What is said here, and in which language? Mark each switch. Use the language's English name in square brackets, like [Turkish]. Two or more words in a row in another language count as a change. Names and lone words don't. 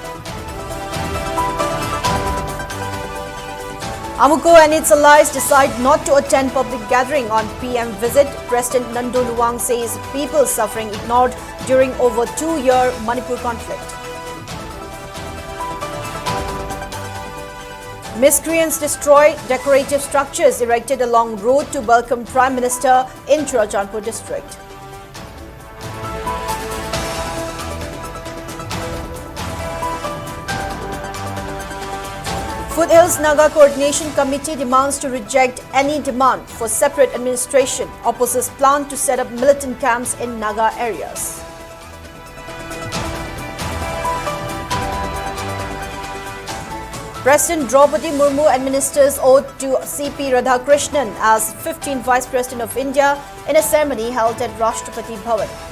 [English] Amuko and its allies decide not to attend public gathering on PM visit. President Nando Luwang says people suffering ignored during over 2-year Manipur conflict. Miscreants destroy decorative structures erected along road to welcome Prime Minister in Churachandpur district. Foothills Naga Coordination Committee demands to reject any demand for separate administration, opposes plan to set up militant camps in Naga areas. President Draupadi Murmu administers oath to CP Radhakrishnan as 15th Vice President of India in a ceremony held at Rashtrapati Bhavan.